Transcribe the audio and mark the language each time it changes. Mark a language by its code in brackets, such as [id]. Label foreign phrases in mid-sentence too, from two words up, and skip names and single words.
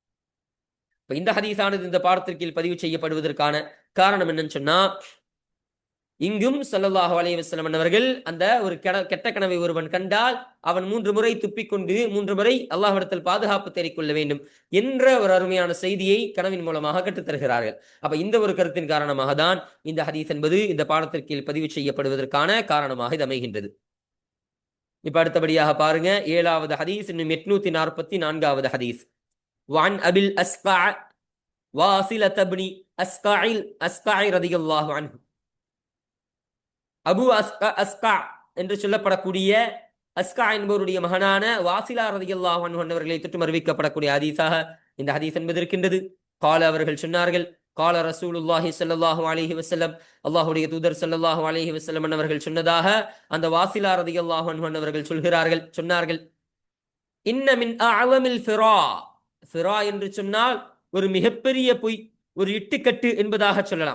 [ta] இந்த ஹதீஸானது இந்த பாடத்திற்கீழ் பதிவு செய்யப்படுவதற்கான காரணம் என்னன்னு சொன்னா, இங்கும் [ar] صلى الله عليه وسلم [ta] அவர்கள் அந்த ஒரு கெட்ட கனவை ஒருவன் கண்டால் அவன் 3 முறை துப்பிக்கொண்டு 3 முறை அல்லாஹ்விடத்தில் பாதுகாப்பு தேடிக்கொள்ள வேண்டும் என்ற ஒரு அருமையான செய்தியை கனவின் மூலமாக கற்றுத்தருகிறார்கள். அப்ப இந்த ஒரு கருத்தின் காரணமாக தான் இந்த ஹதீஸ் என்பது இந்த பாடத்திற்கீழ் பதிவு செய்யப்படுவதற்கான காரணமாக இது அமைகின்றது. இப்ப அடுத்தபடியாக பாருங்க, 7வது ஹதீஸ், இன்னும் 844வது ஹதீஸ். [ar] وعن أبي الأسقع واصلة بن أسقع رضي الله عنه, [ta] அபு அஸ்கா என்று சொல்லப்படக்கூடிய அஸ்கா என்பவருடைய மகனான வாசிலா [ar] رضي الله عنه [ta] அவர்களை தொட்டு அறிவிக்கப்படக்கூடிய ஹதீஸாக இந்த ஹதீஸ் என்பது இருக்கின்றது. கால அவர்கள் சொன்னார்கள், [ar] قال رسول الله صلى الله عليه وسلم, [ta] அல்லாஹ்வுடைய தூதர் [ar] صلى الله عليه وسلم [ta] அவர்கள் சொன்னதாக அந்த வாசிலா [ar] رضي الله عنه [ta] அவர்கள் சொன்னார்கள், [ar] إن من أعظم الفرى, [ta] ஃபிரா என்று சொன்னால் ஒரு மிகப்பெரிய பொய், ஒரு இட்டுக்கட்டு என்பதாக சொல்லலாம்.